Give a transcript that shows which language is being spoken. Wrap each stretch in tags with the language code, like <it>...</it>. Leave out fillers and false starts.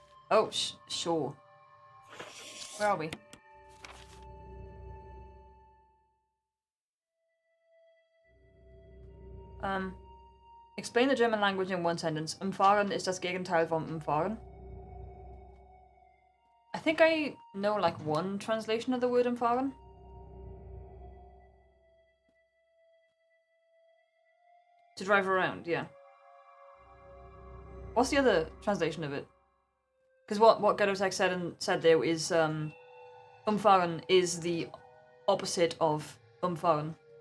<en>Oh, sure. Where are we? Explain the German language in one sentence.</en> <de>Umfahren ist das Gegenteil vom umfahren.</de> <en>I think I know like one translation of the word umfahren. To drive around, yeah. What's the other translation of it? Because what Gadotek said there is umfahren is the opposite of umfahren.</en>